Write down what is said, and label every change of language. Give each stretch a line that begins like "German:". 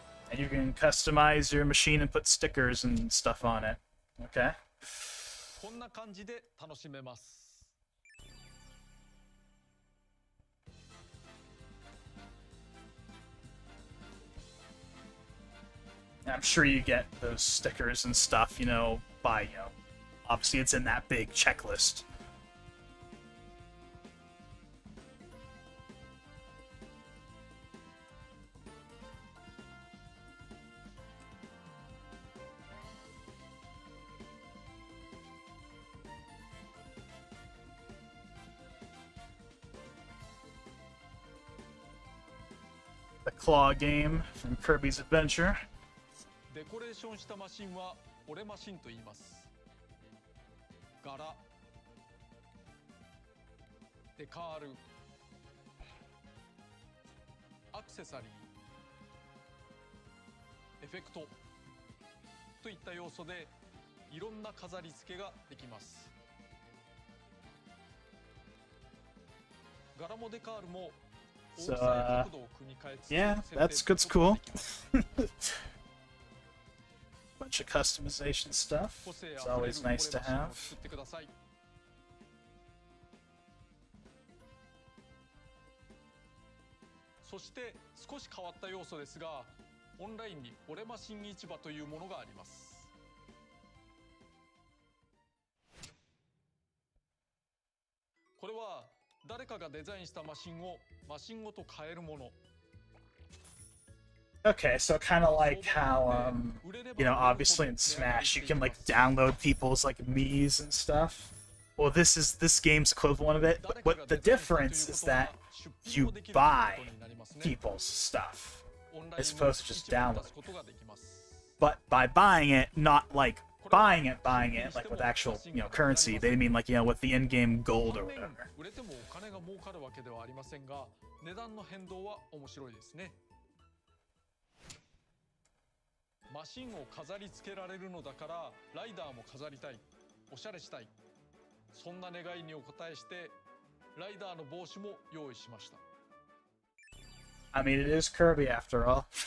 English: And you can customize your machine and put stickers and stuff on it. Okay.
Japanese: こんな感じで楽しめます。
English: I'm sure you get those stickers and stuff, by, obviously it's in that big checklist. The claw game from Kirby's Adventure.
Japanese: デコレーションしたマシンは俺マシンと言います。柄、デカール、アクセサリー、エフェクトといった要素でいろんな飾り付けができます。柄もデカールも
English: So, yeah, that's cool. Bunch of customization stuff. It's always nice to have.
Japanese: そして少し変わった要素ですが、オンラインに俺マシン市場というものがあります。これは誰かがデザインしたマシンをマシンごと買えるもの。
English: Okay, so kind of like how, you know, obviously in Smash you can like download people's like Mii's and stuff. Well, this game's equivalent of it, but the difference is that you buy people's stuff as opposed to just downloading. But by buying it, not like buying it like with actual, you know, currency, they mean like, you know, with the in-game gold or whatever.
Japanese: 売れてもお金が儲かるわけではありませんが、値段の変動は面白いですね。マシンを飾り付けられるのだからライダーも飾りたい、おしゃれしたい、そんな願いにお応えしてライダーの帽子も用意しました。
English: I mean, it is Kirby after all.